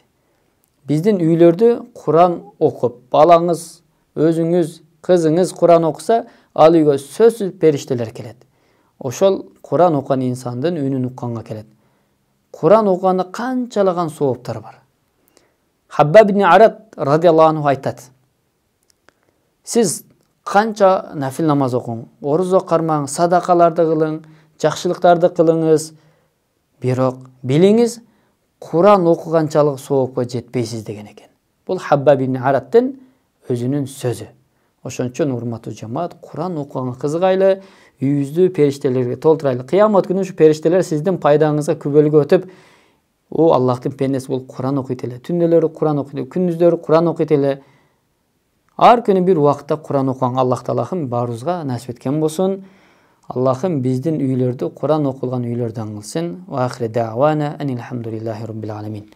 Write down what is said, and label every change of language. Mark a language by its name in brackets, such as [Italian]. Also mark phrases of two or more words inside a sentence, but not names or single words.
[Kyrgyz] Биздин үйлөрдө Куран окуп, балаңыз, өзүңүз, кызыңыз Куран окуса, ал үйгө сөзсүз периштелер келет. Ошол Куран окуган инсандын үнүн укканга келет. Куран окуганда канчалаган сооптор бар. Хаббаб ибн Арат [Arabic] رضي الله عنه [Kyrgyz] айтат: Сиз канча нафил намаз окуң, орузо кармаң, садакаларды кылың, жакшылыктарды кылыңыз, бирок билиңиз, Куран окуганчалык соопко жетпейсиз деген экен. Бул Хаббаб ибн Араттын өзүнүн сөзү. Ошон үчүн урматтуу жамаат, Куран окуганга кызыгайлы, үйүбүздү периштелерге толтурайлы. Кыямат күнү ушу периштелер сиздин пайдаңызга күбөлүгү өтүп, о Аллахтын пендеси бул Куран окуйт эле, түндөлөрү Куран окуйт эле, күндүздөрү Куран окуйт эле. Ар күнү бир убакытта Куран окуган Аллах Таалахым баарыбызга насип эткен болсун. Аллахым биздин үйлөрдү Куран окулган үйлөрдөн кылсын. [Arabic] وآخر دعوانا أن الحمد لله رب العالمين.